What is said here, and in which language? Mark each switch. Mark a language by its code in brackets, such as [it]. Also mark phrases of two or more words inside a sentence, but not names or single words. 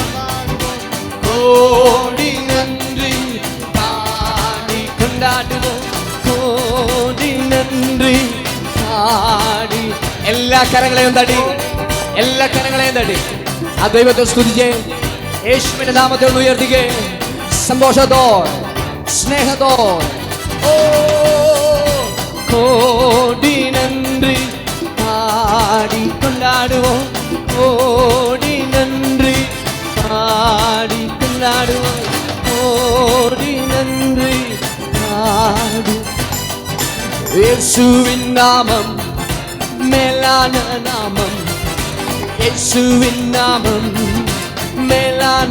[ml] കോടി നന്ദി പാടി കൊണ്ടാടുவோம் കോടി നന്ദി പാടി എല്ലാ കരങ്ങളെയും തടി എല്ലാ കരങ്ങളെയും തടി ആ ദൈവത്തെ സ്തുതിച്ചേ യേശുവിന്റെ നാമത്തെ ഒന്ന് ഉയർത്തിക്കേ സന്തോഷത്തോടെ സ്നേഹത്തോടെ ഓ [ta] கோடி நன்றி பாடி கொண்டாடுவோம், கோடி நன்றி பாடி கொண்டாடுவோம், கோடி நன்றி பாடி. இயேசுவின் நாமம் மேலான நாமம், இயேசுவின் நாமம் மேலான